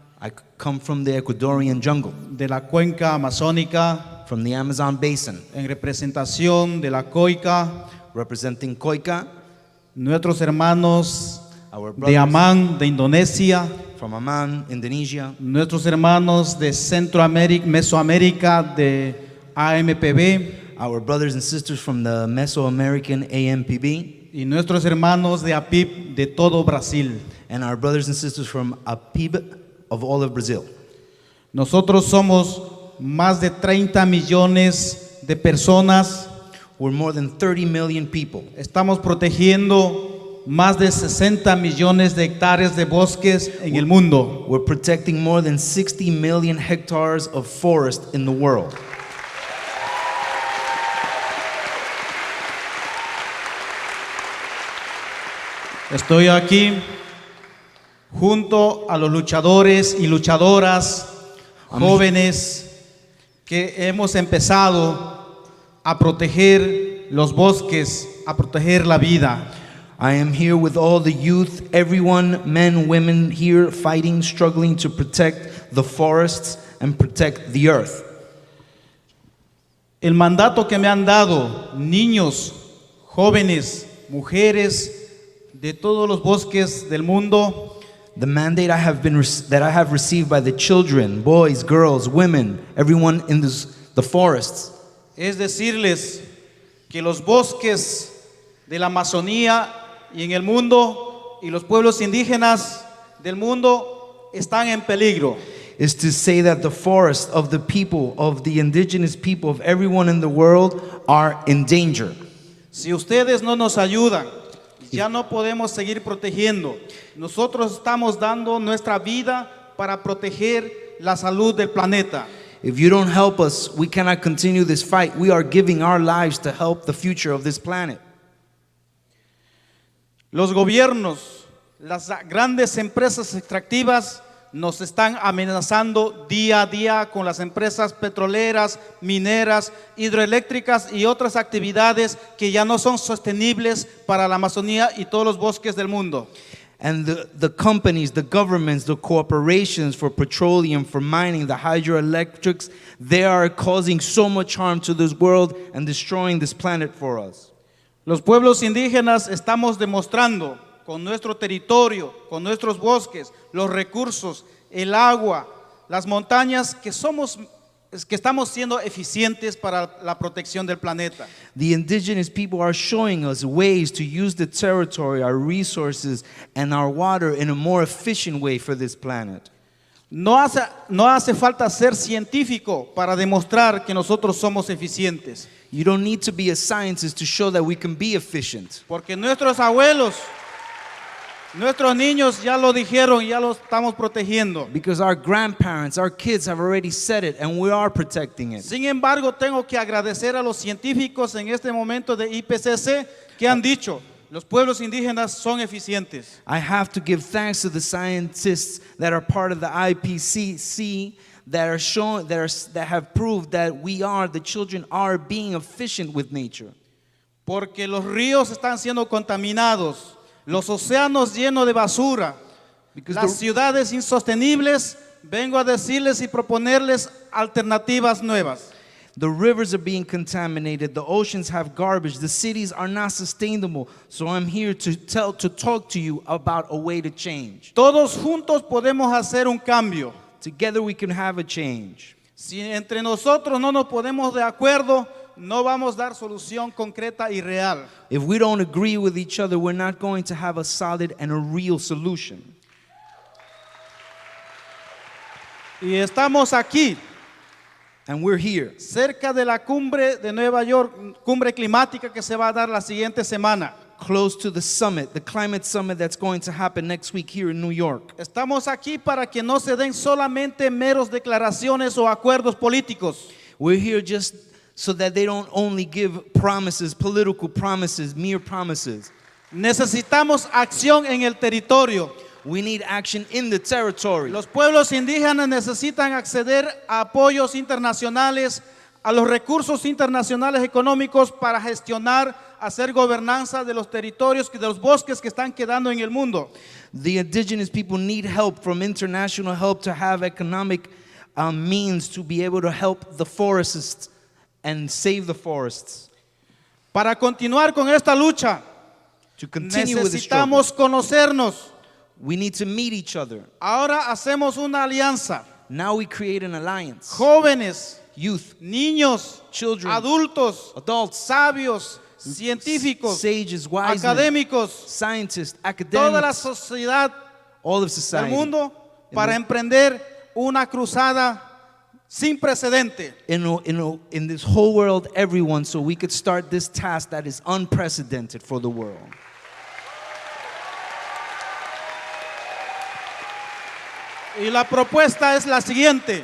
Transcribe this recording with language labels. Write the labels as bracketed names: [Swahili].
[English] I come from the Ecuadorian jungle, [Spanish] de la cuenca amazónica, [English] from the Amazon basin, [Spanish] en representación de la COICA, [English] representing COICA, [Spanish] nuestros hermanos [English] our [Spanish] de [English] brothers [Spanish] Amán, de Indonesia, [English] from Amman, Indonesia, [Spanish] nuestros hermanos de Centroamérica, Mesoamérica, de AMPB, [English] our brothers and sisters from the Mesoamerican AMPB, [Spanish] y nuestros hermanos de APIB de todo Brasil. [English] and our brothers and sisters from APIB of all of Brazil. [Spanish] Nosotros somos más de 30 millones de personas. [English] We're more than 30 million people. [Spanish] Estamos protegiendo más de 60 millones de hectáreas de bosques en el mundo. [English] We're protecting more than 60 million hectares of forest in the world. [Spanish] Estoy aquí junto a los luchadores y luchadoras jóvenes que hemos empezado a proteger los bosques, a proteger la vida. [English] I am here with all the youth, everyone, men, women here fighting, struggling to protect the forests and protect the earth. [Spanish] El mandato que me han dado niños, jóvenes, mujeres de todos los bosques del mundo, [English] The mandate I have received by the children, boys, girls, women, everyone in the forests, [Spanish] es decirles que los bosques de la Amazonía y en el mundo y los pueblos indígenas del mundo están en peligro. [English] is to say that the forests of the people, of the indigenous people, of everyone in the world are in danger. [Spanish] Si ustedes no nos ayudan, ya no podemos seguir protegiendo. Nosotros estamos dando nuestra vida para proteger la salud del planeta. [English] If you don't help us, we cannot continue this fight. We are giving our lives to help the future of this planet. [Spanish] Los gobiernos, las grandes empresas extractivas nos están amenazando día a día con las empresas petroleras, mineras, hidroeléctricas y otras actividades que ya no son sostenibles para la Amazonía y todos los bosques del mundo. [English] And the companies, the governments, the corporations for petroleum, for mining, the hydroelectrics, they are causing so much harm to this world and destroying this planet for us. [Spanish] Los pueblos indígenas estamos demostrando con nuestro territorio, con nuestros bosques, los recursos, el agua, las montañas, que estamos siendo eficientes para la protección del planeta. [English] The indigenous people are showing us ways to use the territory, our resources, and our water in a more efficient way for this planet. [Spanish] No hace falta ser científico para demostrar que nosotros somos eficientes. [English] You don't need to be a scientist to show that we can be efficient. [Spanish] Porque nuestros abuelos, nuestros niños ya lo dijeron, ya lo estamos protegiendo. [English] Because our grandparents, our kids have already said it, and we are protecting it. [Spanish] Sin embargo, tengo que agradecer a los científicos en este momento de IPCC que han dicho, los pueblos indígenas son eficientes. [English] I have to give thanks to the scientists that are part of the IPCC that have proved that the children are being efficient with nature. [Spanish] Porque los ríos están siendo contaminados, los océanos llenos de basura, las ciudades insostenibles. Vengo a decirles y proponerles alternativas nuevas. [English] The rivers are being contaminated, the oceans have garbage, the cities are not sustainable. So I'm here to talk to you about a way to change. [Spanish] Todos juntos podemos hacer un cambio. [English] Together we can have a change. [Spanish] Si entre nosotros no nos ponemos de acuerdo, no vamos a dar solución concreta y real. [English] If we don't agree with each other, we're not going to have a solid and a real solution. [Spanish] Y estamos aquí, [English] and we're here, [Spanish] cerca de la cumbre de Nueva York, cumbre climática que se va a dar la siguiente semana. [English] Close to the summit, the climate summit that's going to happen next week here in New York. [Spanish] Estamos aquí para que no se den solamente meros declaraciones o acuerdos políticos. [English] We're here just so that they don't only give promises, political promises, mere promises. [Spanish] Necesitamos acción en el territorio. [English] We need action in the territory. [Spanish] Los pueblos indígenas necesitan acceder a apoyos internacionales, a los recursos internacionales económicos para gestionar, hacer gobernanza de los territorios y de los bosques que están quedando en el mundo. [English] The indigenous people need help from international help to have economic means to be able to help the forests and save the forests. [Spanish] Para continuar con esta lucha, [English] to continue with the struggle, [Spanish] necesitamos conocernos. [English] We need to meet each other. [Spanish] Ahora hacemos una alianza. [English] Now we create an alliance. [Spanish] Jóvenes, [English] youth, [Spanish] niños, [English] children, [Spanish] adultos, [English] adults, [Spanish] sabios, científicos, [English] sages, wise [Spanish] académicos, [English] scientists, academics, [Spanish] toda la sociedad [English] all of society, [Spanish] del mundo para emprender una cruzada sin precedente. [English] In this whole world, everyone, so we could start this task that is unprecedented for the world. [Spanish] Y la propuesta es la siguiente.